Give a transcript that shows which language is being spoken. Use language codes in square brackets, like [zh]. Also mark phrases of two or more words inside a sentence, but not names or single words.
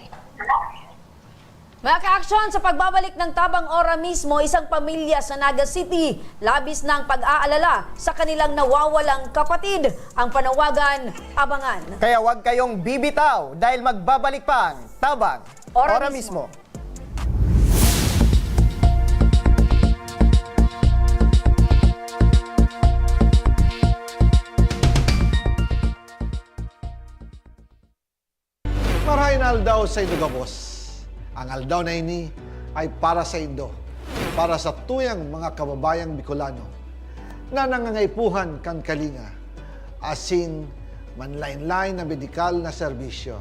[tl] Mga ka-aksyon, sa pagbabalik ng Tabang Ora mismo, isang pamilya sa Naga City, labis ng pag-aalala sa kanilang nawawalang kapatid. Ang panawagan, abangan. Kaya huwag kayong bibitaw dahil magbabalik pa ang Tabang Ora Ora mismo. mismo. [bik] Marahin aldaw sa Indo Gabos. Ang aldaw na ini ay para sa Indo, para sa tuyang mga kababayang Bicolano na nangangaipuhan kan kalinga, asin manlain-lain na medikal na serbisyo.